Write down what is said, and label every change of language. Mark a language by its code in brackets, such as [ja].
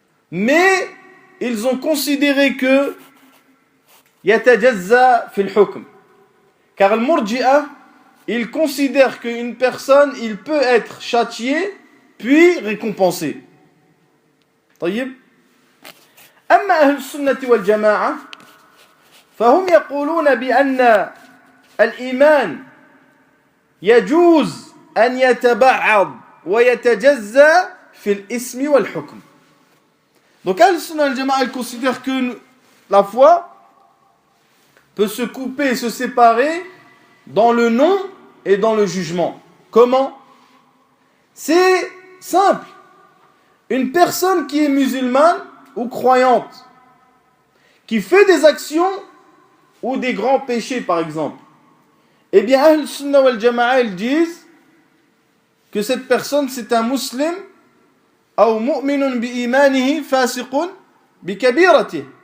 [fr] Mais ils ont considéré que [ar] yatajazza fil hukm. [fr] Car le murji'a, il considère qu'une personne, il peut être châtié, puis récompensé. [ar] طيب. أما أهل السنة والجماعة فهم يقولون بأن الإيمان يجوز أن يتبعض ويتجزأ في الاسم والحكم. [fr] Donc أهل السنة والجماعة, ils considèrent que la foi peut se couper et se séparer dans le nom et dans le jugement. Comment? C'est simple. Une personne qui est musulmane ou croyante, qui fait des actions ou des grands péchés par exemple, eh bien Ahl Sunnah wal Jama'a, ils disent que cette personne c'est un musulman ou [ar] mu'minun bi imanihi fasiqun bi kabirati.